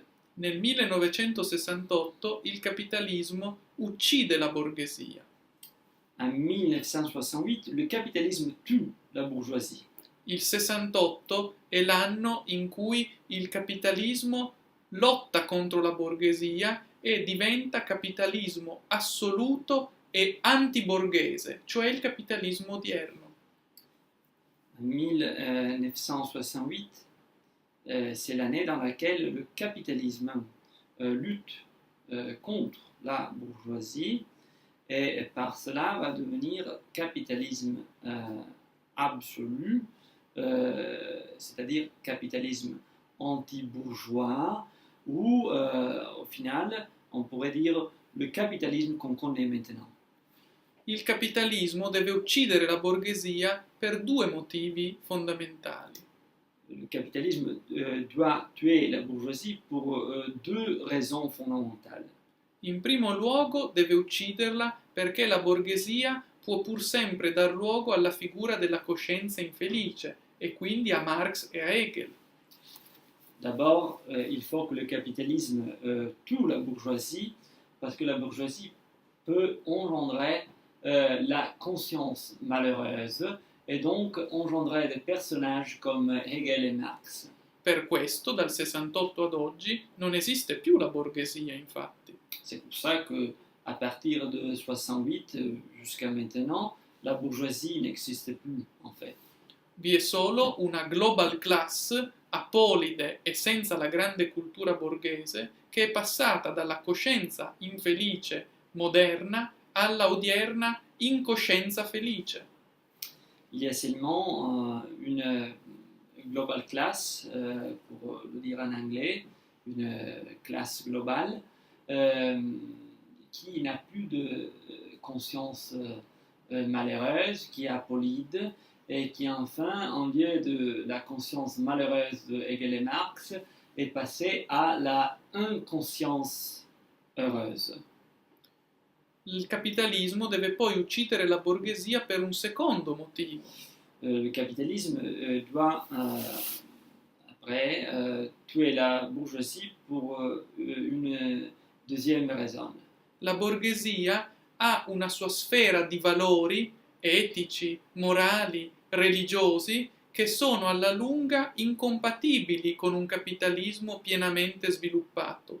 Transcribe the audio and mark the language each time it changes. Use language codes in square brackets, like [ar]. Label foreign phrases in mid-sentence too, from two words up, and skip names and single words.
[it] Nel 1968 il capitalismo uccide la borghesia. [fr] En 1968, le capitalisme tue la bourgeoisie. [it] Il 68 è l'anno in cui il capitalismo lotta contro la borghesia e diventa capitalismo assoluto e antiborghese, cioè il capitalismo odierno. [fr] En 1968, c'est l'année dans laquelle le capitalisme lutte contre la bourgeoisie et par cela va devenir capitalisme absolu, c'est-à-dire capitalisme anti-bourgeois, ou au final, on pourrait dire le capitalisme qu'on connaît maintenant. [it] Il capitalismo deve uccidere la borghesia per due motivi fondamentali. [fr] Le capitalisme doit tuer la bourgeoisie pour deux raisons fondamentales. [it] In primo luogo deve ucciderla perché la borghesia può pur sempre dar luogo alla figura della coscienza infelice e quindi a Marx e a Hegel. [fr] D'abord, il faut que le capitalisme tue la bourgeoisie parce que la bourgeoisie peut engendrer la conscience malheureuse et donc engendrer des personnages comme Hegel et Marx. [it] Per questo, dal 68 ad oggi, non esiste più la borghesia, infatti. [fr] C'est pour ça que à partir de 68 jusqu'à maintenant, la bourgeoisie n'existe plus en fait. [it] Vi è solo una [en] global class [it] apolide e senza la grande cultura borghese che è passata dalla coscienza infelice moderna alla odierna incoscienza felice. [fr] Il y a seulement une [en] global class, [fr] pour le dire en anglais, une classe globale, qui n'a plus de conscience malheureuse, qui est apolide, et qui enfin, en lieu de la conscience malheureuse de Hegel et Marx, est passée à la inconscience heureuse. [it] Il capitalismo deve poi uccidere la borghesia per un secondo motivo. [fr] Le capitalisme doit après tuer la bourgeoisie pour une deuxième raison. [it] La borghesia ha una sua sfera di valori etici, morali, religiosi che sono alla lunga incompatibili con un capitalismo pienamente sviluppato.